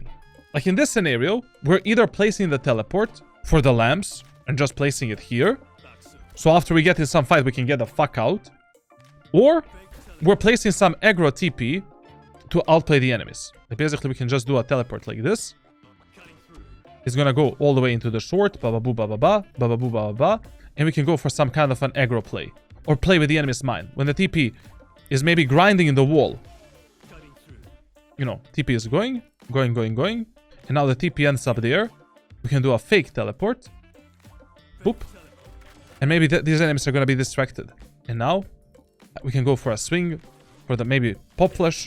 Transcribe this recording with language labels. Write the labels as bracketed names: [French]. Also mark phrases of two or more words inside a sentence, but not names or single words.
[English] Like, in this scenario, we're either placing the teleport for the lamps and just placing it here. So after we get in some fight, we can get the fuck out. Or we're placing some aggro TP to outplay the enemies. Like, basically, we can just do a teleport like this. It's gonna go all the way into the short, ba-ba-boo, ba-ba-ba, ba-ba-boo, ba-ba-ba, and we can go for some kind of an aggro play. Or play with the enemy's mind. When the TP is maybe grinding in the wall. You know, TP is going, and now the TP ends up there. We can do a fake teleport. Boop. And maybe these enemies are gonna be distracted. And now, we can go for a swing, for the maybe pop flash.